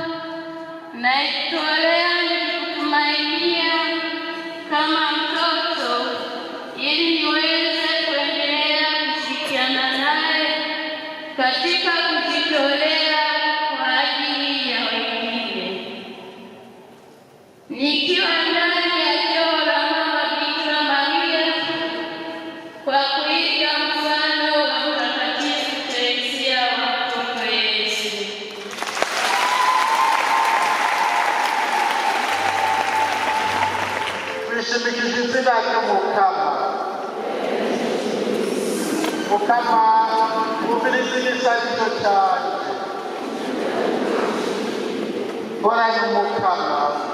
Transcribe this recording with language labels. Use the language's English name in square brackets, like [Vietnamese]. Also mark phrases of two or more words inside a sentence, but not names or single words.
[Swahili] na ikutolea nikutumainia kama mtoto, ili niweze kuendelea kushirikiana naye katika kujitolea kwa ajili ya wengine, nikiwa ndani ya joo la Mama Bikira Maria, kwa kuiga mfano wa Mtakatifu Teresia wa mtoto Yesu. [Rundi] Twishimikije izina ry'Umukama. Mukama umviriza igisabisho cyanjye. Horana Umukama.